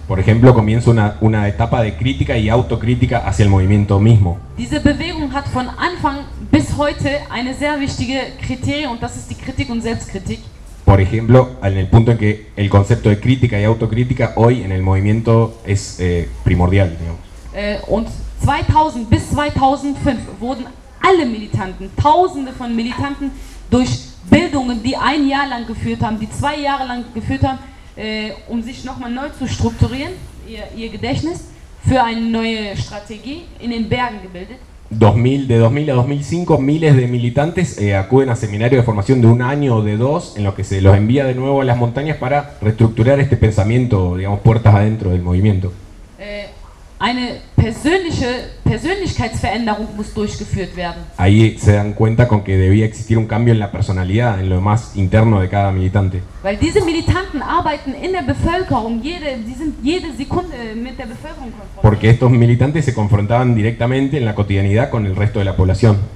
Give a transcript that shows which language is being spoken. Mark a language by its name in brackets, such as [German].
[Spanish] Por ejemplo, comienza una etapa de crítica y autocrítica hacia el movimiento mismo. [German] Diese Bewegung hat von Anfang bis heute eine sehr wichtige Kriterie und das ist die Kritik- und Selbstkritik. [Spanish] Por ejemplo, en el punto en que el concepto de crítica y autocrítica hoy en el movimiento es primordial, digamos. [German] Und 2000 bis 2005 wurden alle Militanten, tausende von Militanten durch Bildungen, die ein Jahr lang geführt haben, die zwei Jahre lang geführt haben, um sich nochmal neu zu strukturieren, ihr Gedächtnis, für eine neue Strategie in den Bergen gebildet. [Spanish] De 2000 a 2005, miles de militantes acuden a seminarios de formación de un año o de dos, en los que se los envía de nuevo a las montañas para reestructurar este pensamiento, digamos, puertas adentro del movimiento. [German] Eine persönliche Persönlichkeitsveränderung muss durchgeführt werden. [Spanish] Ahí se dan cuenta con que debía existir un cambio en la personalidad, en lo más interno de cada militante. [German] Weil diese Militanten arbeiten in der Bevölkerung, jede Sekunde mit der Bevölkerung konfrontiert. [Spanish] Porque estos militantes se confrontaban directamente en la cotidianidad con el resto de la población.